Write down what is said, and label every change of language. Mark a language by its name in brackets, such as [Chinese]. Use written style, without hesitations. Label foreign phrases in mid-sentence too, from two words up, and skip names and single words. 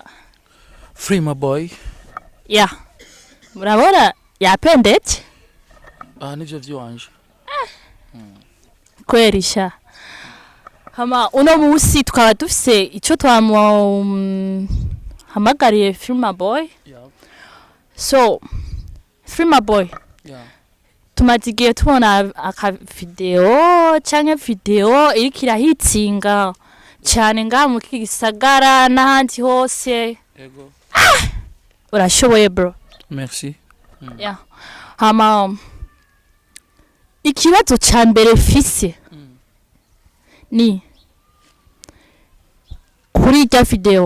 [Rundi] Frema boy. Yeah. Murabona yapendetse? Nivyo vyanje. Kwerisha. Hama uno musi tukaba dufise ico hamagariye Frema boy. Yeah. So Frema boy. Yeah. Tumazigiye tubona aka video canke video iriko irahitsinga cyane nga mu Gisagara n'ahandi hose. Ego. Urashoboye bro. Merci. Yeah. Hama ikibazo ca mbere fise ni kuri irya video.